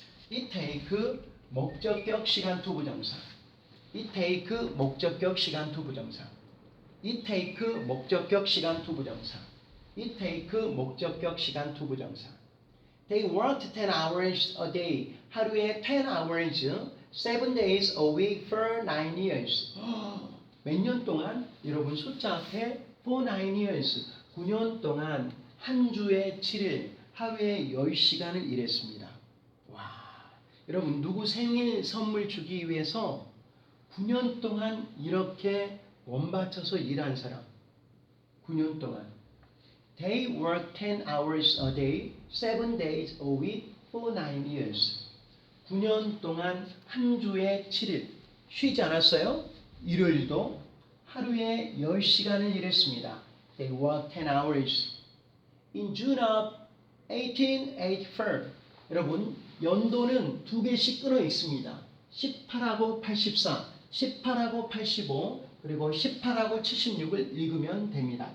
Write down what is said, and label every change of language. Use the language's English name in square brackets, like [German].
[English] It take [Korean] 목적격 시간 두 부정사. It take 목적격 시간 두 부정사. [English] It take [Korean] 목적격 시간 두 부정사. It take 목적격 시간 두 부정사. [English] They worked 10 hours a day. 하루에 10 hours, 7 days a week for 9 years. [Korean] 몇 년 동안? 여러분 숫자 앞에 [English] for 9 years. [Korean] 9년 동안 한 주에 7일, 하루에 10시간을 일했습니다. 와, 여러분 누구 생일 선물 주기 위해서 9년 동안 이렇게 원바쳐서 일한 사람. 9년 동안. [English] They worked 10 hours a day, 7 days a week for 9 years. [Korean] 9년 동안 한 주에 7일. 쉬지 않았어요? 일요일도 하루에 10시간을 일했습니다. [English] They worked 10 hours. In June of 1884. [Korean] 여러분, 연도는 두 개씩 끊어 있습니다. 18하고 84, 18하고 85, 그리고 18하고 76을 읽으면 됩니다.